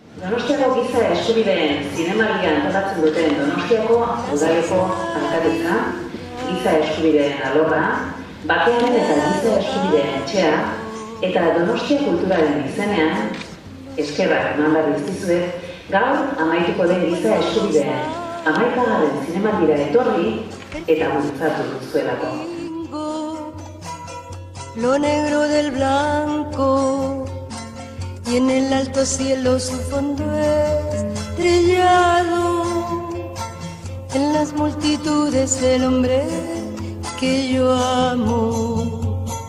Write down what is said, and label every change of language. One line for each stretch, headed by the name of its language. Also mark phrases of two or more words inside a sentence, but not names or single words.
Basque: Donostiako giza eskubideen zinemaldia antolatzen duten Donostiako udaleko alkatetza, giza eskubideen alorra, bakearen eta giza eskubideen etxea, eta Donostia kulturaren izenean, eskerrak eman behar dizkizuet, gaur amaituko den giza eskubideen 11. zinemaldira etorri eta bultzatu duzuelako.
Spanish: Lo negro del blanco y en el alto cielo su fondo estrellado, en las multitudes el hombre que yo amo.